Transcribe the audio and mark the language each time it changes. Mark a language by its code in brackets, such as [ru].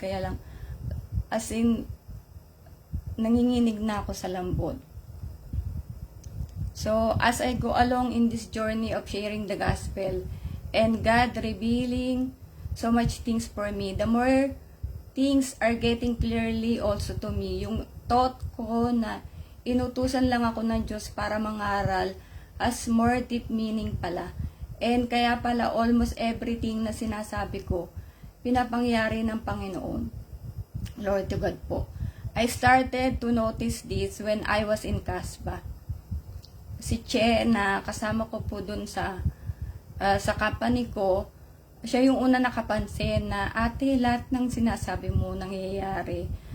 [tl] Kaya lang, as in, nanginginig na ako sa lambot. [en] So as I go along in this journey of sharing the gospel and God revealing so much things for me, the more things are getting clearly also to me. [tl] Yung thought ko na inutusan lang ako ng Diyos para mangaral [en] as more deep meaning [tl] pala. And kaya pala almost everything na sinasabi ko, pinapangyari ng Panginoon. [en] Lord to God [tl] po. [en] I started to notice this when I was in Casba. [tl] Si Che na kasama ko po dun sa company ko, siya yung una nakapansin na, ate, lahat ng sinasabi mo nangyayari.